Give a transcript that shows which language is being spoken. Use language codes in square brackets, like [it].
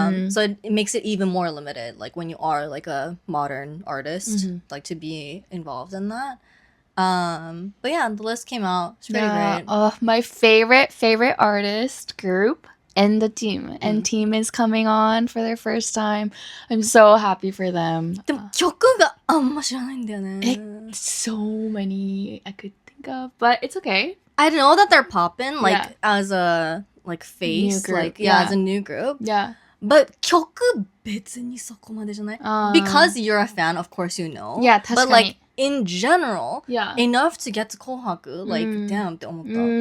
[en] So it makes it even more limited, like when you are like a modern artist, like to be involved in that. But yeah, the list came out. It's pretty great. Oh, my favorite artist group and the team. And team is coming on for their first time. I'm so happy for them. [ja] でも曲があんま知らないんだよね。 [en] So many I could think of, but it's okay. I know that they're poppin', like Yeah. as a like face, New group, like yeah, yeah. as a new group. Yeah. [ja] But 曲別にそこまでじゃない? [en] Because you're a fan, of course you know. Yeah, But [ja] 確かに。 [en] like in general, Yeah. enough to get to Kohaku, like damn [ja] って思った。